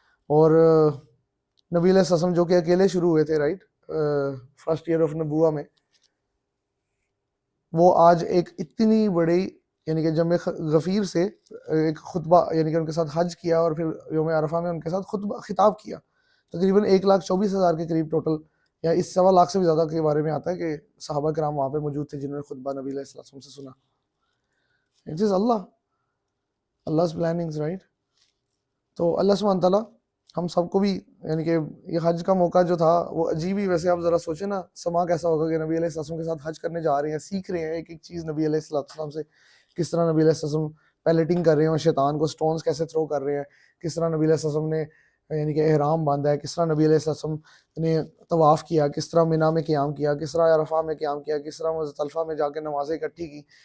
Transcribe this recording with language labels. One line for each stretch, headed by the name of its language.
Urdu: اور نبی علیہ السلام جو کہ اکیلے شروع ہوئے تھے، رائٹ،
English: first year of نبوہ
Urdu: میں، وہ آج ایک اتنی بڑی یعنی کہ جمع غفیر سے ایک خطبہ، یعنی کہ ان کے ساتھ حج کیا، اور پھر یوم عرفہ میں ان کے ساتھ خطاب کیا. تقریباً 1,24,000 کے قریب ٹوٹل، یا اس 1.25 لاکھ سے بھی زیادہ کے بارے میں آتا ہے کہ صحابہ کرام وہاں پہ موجود تھے جنہوں نے خطبہ نبی علیہ السلام سے سنا.
English: It is Allah's plannings, right.
Urdu: تو اللہ سبحانہ تعالیٰ ہم سب کو بھی، یعنی کہ یہ حج کا موقع جو تھا وہ عجیب ہی، ویسے آپ ذرا سوچیں نا سما کیسا ہوگا کہ نبی علیہ السلام کے ساتھ حج کرنے جا رہے ہیں، سیکھ رہے ہیں ایک ایک چیز نبی علیہ السلام سے، کس طرح نبی علیہ السلام پیلٹنگ کر رہے ہیں اور شیطان کو سٹونز کیسے تھرو کر رہے ہیں، کس طرح نبی علیہ السلام نے یعنی کہ احرام باندھا ہے، کس طرح نبی علیہ السلام نے طواف کیا، کس طرح منی میں قیام کیا، کس طرح عرفہ میں قیام کیا، کس طرح مزدلفہ میں جا کے نمازیں اکٹھی کی.